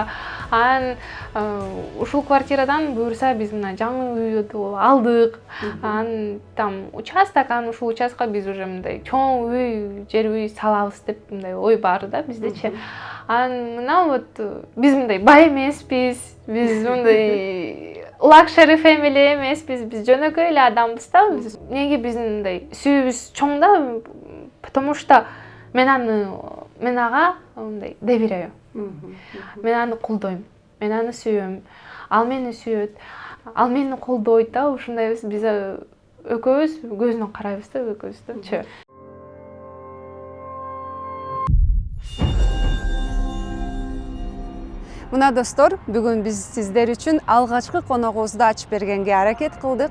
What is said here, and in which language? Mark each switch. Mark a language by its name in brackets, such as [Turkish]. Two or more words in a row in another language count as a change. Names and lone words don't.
[Kyrgyz] Анан ушул квартирадан буюрса биз мына жаңы үйдү алдык. Анан участок, ушул участкка биз уже мындай чоң үй, жер үй салабыз деп мындай ой бар да биздечи. Анан мына вот биз мындай бай эмеспиз, биз мындай [English] luxury family [Kyrgyz] эмеспиз, биз жөнөкөй эле адамбыз да. Неге биздин мындай сүйүүбүз чоң да? [Russian] Потому что [Kyrgyz] мен ага мындай доверяю. Мен аны колдойм, мен аны сүйөм, ал мени сүйөт, ал мени колдойт да. Ушундайбыз, биз экөөбүз көзүнөн карайбыз да, экөөбүз да. Мына достор, бүгүн биз сиздер үчүн алгачкы коногубузду ачып бергенге аракет кылдык.